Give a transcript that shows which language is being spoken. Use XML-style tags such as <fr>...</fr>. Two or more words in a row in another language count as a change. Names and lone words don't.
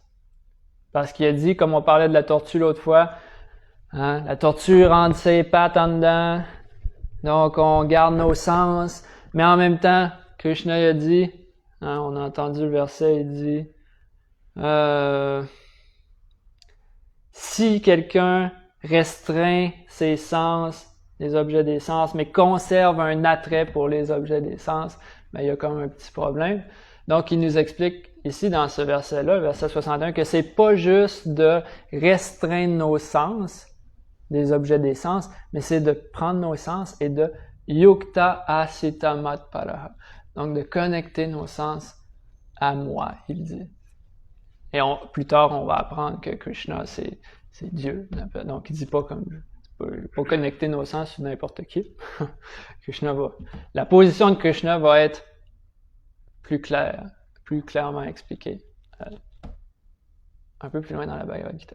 <fr>Parce qu'il a dit, comme on parlait de la tortue l'autre fois, hein, la tortue rentre ses pattes en dedans, donc on garde nos sens, mais en même temps, Krishna a dit, hein, on a entendu le verset, il dit, si quelqu'un restreint ses sens, les objets des sens, mais conserve un attrait pour les objets des sens, ben, il y a quand même un petit problème. Donc, il nous explique ici dans ce verset-là, verset 61, que c'est pas juste de restreindre nos sens, des objets des sens, mais c'est de prendre nos sens et de</fr> <sa>युक्त आसीत मत्परः.</sa> <fr>Donc, de connecter nos sens à moi, il dit. Et plus tard, on va apprendre que Krishna, c'est Dieu. Donc, il dit pas comme pas connecter nos sens sur n'importe qui. La position de Krishna va être plus claire, plus clairement expliquée un peu plus loin dans la Bhagavad Gita.</fr>